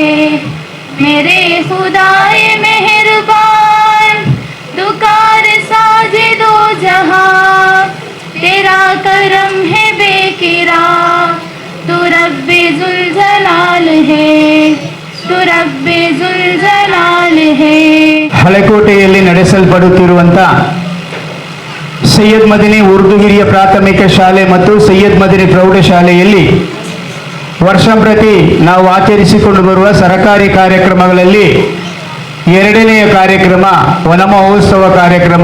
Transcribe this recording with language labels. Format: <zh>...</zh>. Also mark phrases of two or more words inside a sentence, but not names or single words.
<ur>میرے خدائے مہربان دکار سازے دو جہاں، تیرا کرم ہے بیکرا، تو ربِ ذوالجلال ہے، تو ربِ ذوالجلال ہے.</ur> <kn>ಹಳೆಕೋಟೆಯಲ್ಲಿ ನಡೆಸಲ್ಪಡುತ್ತಿರುವಂಥ ಸೈಯದ್ ಮದನಿ ಉರ್ದು ಹಿರಿಯ ಪ್ರಾಥಮಿಕ ಶಾಲೆ ಮತ್ತು ಸೈಯದ್ ಮದನಿ ಪ್ರೌಢಶಾಲೆಯಲ್ಲಿ ವರ್ಷಂಪ್ರತಿ ನಾವು ಆಚರಿಸಿಕೊಂಡು ಬರುವ ಸರಕಾರಿ ಕಾರ್ಯಕ್ರಮಗಳಲ್ಲಿ 2ನೆಯ ಕಾರ್ಯಕ್ರಮ ವನ ಮಹೋತ್ಸವ ಕಾರ್ಯಕ್ರಮ.</kn>